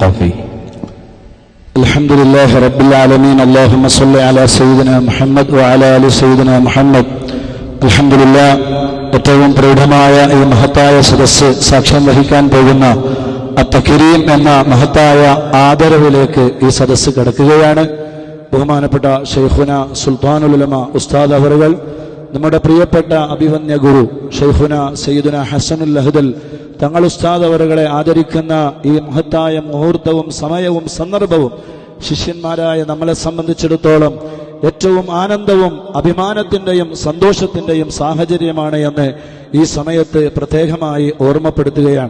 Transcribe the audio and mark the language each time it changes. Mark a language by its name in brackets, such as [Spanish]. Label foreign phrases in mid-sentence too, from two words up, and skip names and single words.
[Arabic] الثقفي. الحمد لله رب العالمين. اللهم صل على سيدنا محمد وعلى آل سيدنا محمد. الحمد لله. [Malayalam] ഏറ്റവും പ്രൗഢമായ ഈ മഹത്തായ സദസ്സ് സാക്ഷ്യം വഹിക്കാൻ പോകുന്ന അത്തകരീം എന്ന മഹത്തായ ആദരവിലേക്ക് ഈ സദസ്സ് കടക്കുകയാണ്. ബഹുമാനപ്പെട്ട ഷെയ്ഖുന സുൽത്താനുൽ ഉലമ ഉസ്താദ് അവറുകൾ, നമ്മുടെ പ്രിയപ്പെട്ട അഭിവന്യ ഗുരു ഷെയ്ഖുന സയ്യിദുന ഹസനുൽ അഹ്ദൽ തങ്ങൾ ഉസ്താദ് അവറുകളെ ആദരിക്കുന്ന ഈ മഹത്തായ മുഹൂർത്തവും സമയവും സന്ദർഭവും ശിഷ്യന്മാരായ നമ്മളെ സംബന്ധിച്ചിടത്തോളം ഏറ്റവും ആനന്ദവും അഭിമാനത്തിന്റെയും സന്തോഷത്തിന്റെയും സാഹചര്യമാണ് എന്ന് ഈ സമയത്ത് പ്രത്യേകമായി ഓർമ്മപ്പെടുത്തുകയാണ്.